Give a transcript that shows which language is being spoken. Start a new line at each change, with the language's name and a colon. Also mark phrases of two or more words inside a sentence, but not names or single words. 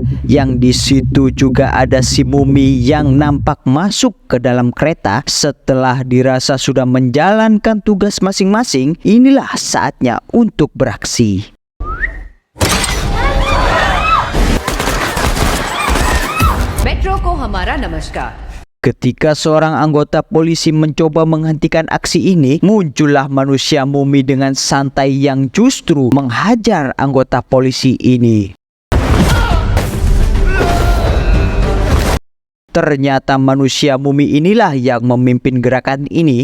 Indonesian: Yang di situ juga ada si mumi yang nampak masuk ke dalam kereta. Setelah dirasa sudah menjalankan tugas masing-masing, inilah saatnya untuk beraksi.
Hindi: मेट्रो को हमारा नमस्कार.
Indonesian: Ketika seorang anggota polisi mencoba menghentikan aksi ini, muncullah manusia mumi dengan santai yang justru menghajar anggota polisi ini. Ternyata manusia mumi inilah yang memimpin gerakan ini.